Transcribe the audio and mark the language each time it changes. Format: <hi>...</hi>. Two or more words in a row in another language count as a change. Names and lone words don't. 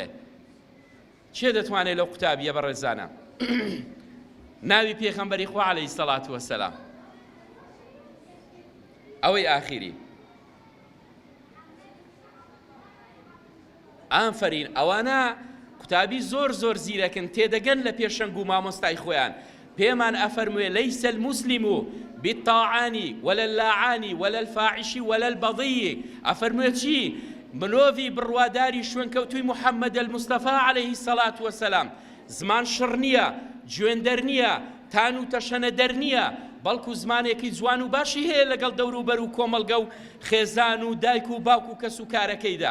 <ckb>چێ دەتوانێت لەو قوتابیە بەڕێزانە ناوی پێغەمبەری خوا</ckb> <ar>عەلەیهی سەڵات وەسەلام.</ar> <ckb>ئەوەی ئاخیری ئافرین ئەوانە قوتابی زۆر زۆر زیرەکن تێدەگەن لە پێشەنگ و مامۆستای خۆیان. پێمان ئەفەرموێ</ckb> <ar>لەیسە المسلم بالطاعان ولا اللاعان ولا الفاحش ولا البغي.</ar> <ckb>ئەفەرموێ چی؟ مرۆڤی بڕواداری شوێنکەوتووی محەممەد المستەفا</ckb> <ar>عەلەیهی سەڵات وەسەلام</ar> <ckb>زمان شڕ نییە، جوێندەر نییە، تان و تەشەنەدەر نییە، بەڵکو زمانێکی جوان و باشی هەیە لەگەڵ دەوروبەر و کۆمەلگە و خێزان و دایک و باوک و کەس و کارەکەیدا.</ckb>